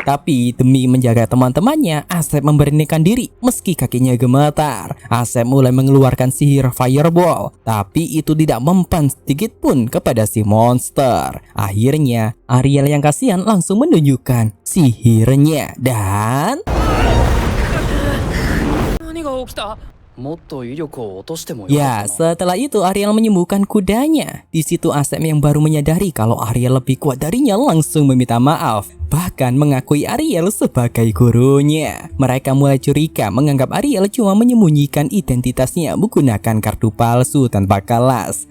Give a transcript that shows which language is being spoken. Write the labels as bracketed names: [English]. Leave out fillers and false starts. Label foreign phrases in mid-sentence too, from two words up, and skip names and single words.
[Indonesian] Tapi demi menjaga teman-temannya, Asep memberanikan diri meski kakinya gemetar. Asep mulai mengeluarkan sihir fireball, tapi itu tidak mempan sedikit pun kepada si monster. Akhirnya Ariel yang kasihan langsung menunjukkan sihirnya dan... [Japanese] 何が起きた？もっと威力を落としてもよか [Indonesian] Ya, [Japanese] ったな。 [Indonesian] setelah itu Ariel menyembuhkan kudanya. Di situ Asep yang baru menyadari kalau Ariel lebih kuat darinya langsung meminta maaf. Bahkan mengakui Ariel sebagai gurunya. Mereka mulai curiga menganggap Ariel cuma menyembunyikan identitasnya menggunakan kartu palsu tanpa kelas.